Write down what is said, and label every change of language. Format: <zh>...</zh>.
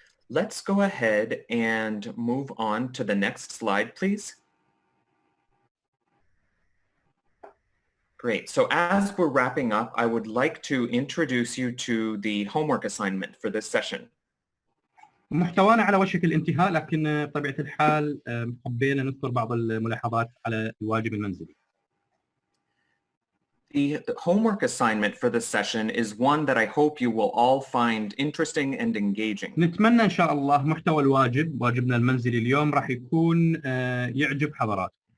<en>Let's go ahead and move on to the next slide, please. Great. So as we're wrapping up, I would like to introduce you to the homework assignment for this session.</en> <ar>محتوانا على وشك الانتهاء، لكن بطبيعة الحال حبينا نذكر بعض الملاحظات على الواجب المنزلي.</ar> <en>The homework assignment for this session is one that I hope you will all find interesting and engaging.</en> <ar>نتمنى إن شاء الله محتوى واجبنا المنزلي اليوم راح يكون يعجب حضراتكم.</ar>